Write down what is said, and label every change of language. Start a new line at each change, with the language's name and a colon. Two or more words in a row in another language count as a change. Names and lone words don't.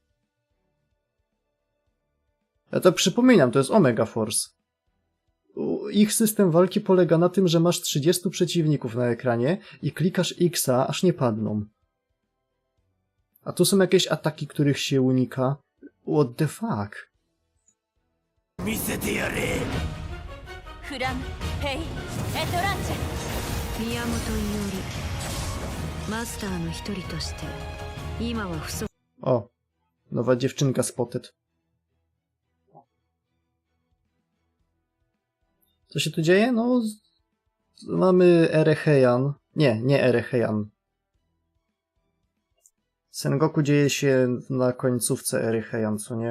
Polish: Ja to przypominam, to jest Omega Force. Ich system walki polega na tym, że masz 30 przeciwników na ekranie i klikasz X-a, aż nie padną. A tu są jakieś ataki, których się unika.
English: What the fuck?
Japanese: 見せてやれ。フラムヘイエトランチェ宮本伊織マスターの一人として今は不足
Polish: O, nowa dziewczynka spotted. Co się tu dzieje? No, mamy Erecheian. Nie Erecheian. Sengoku dzieje się na końcówce Erecheian, co nie?